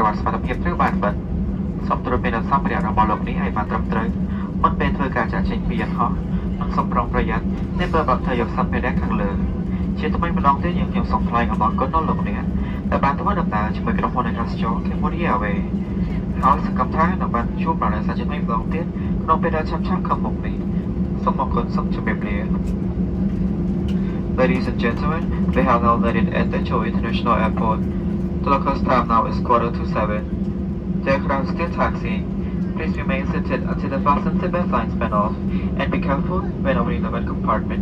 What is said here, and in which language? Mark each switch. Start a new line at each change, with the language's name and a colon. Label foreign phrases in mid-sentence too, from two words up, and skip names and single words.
Khmer: វ៉ាត់សុវត្ថិភាពត្រូវបានបិទសូមត្រួតពិនិត្យសម្ភារៈរបស់លោកអ្នកឲ្យបានត្រឹមត្រូវមុនពេលធ្វើការចាក់ចេញពីយន្តហោះនិងសូមប្រុងប្រយ័ត្ននៅពេលបើធ្វើយកសម្ភារៈខាងលើជាថ្មីម្ដងទៀតយើងខ្ញុំសូមថ្លែងអំណរគុណដល់លោកអ្នកដែលបានធ្វើដំណើរជាមួយក្រុមហ៊ុនអាកាសចរ Cambodia Airways ហើយសង្ឃឹមថានឹងបានជួបប្រទេសសាជាថ្មីម្ដងទៀតក្នុងពេលដែលឆាប់ៗខាងមុខនេះសូមអរគុណសូមជម្រាបលា
English: Ladies and gentlemen, we have now landed at Techo International Airport. The local time now is 6:45. The aircraft is still taxiing. Please remain seated until the fasten seatbelt signs been off and be careful when opening the main compartment.